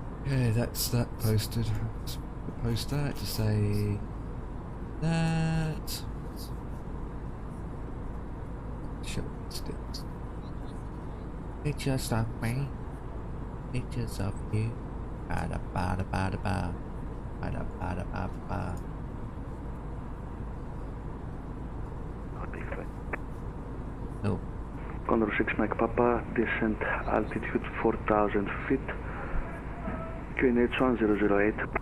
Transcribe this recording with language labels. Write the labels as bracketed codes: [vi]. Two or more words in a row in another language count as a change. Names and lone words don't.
[en] Okay, that's that posted. Let's post that to say that. Show sticks. Pictures of me. Pictures of you. Bada bada bada ba. Bada bada bada ba. No. Condor 6 Mike Papa, descent altitude 4,000 feet. QNH 1008.